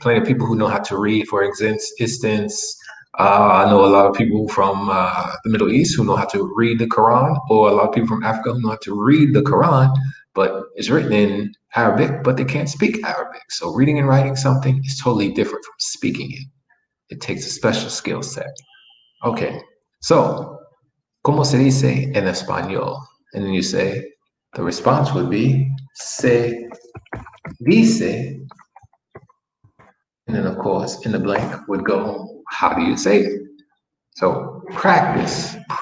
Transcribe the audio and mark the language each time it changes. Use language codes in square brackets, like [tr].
[en] Plenty of people who know how to read, for instance, I know a lot of people from the Middle East who know how to read the Quran, or a lot of people from Africa who know how to read the Quran, but it's written in Arabic, but they can't speak Arabic. So reading and writing something is totally different from speaking it. It takes a special skill set. Okay, so, [es] ¿cómo se dice en español? [en] And then you say, the response would be, [es] se dice, [en] and then of course, in the blank would go, how do you say it? So practice.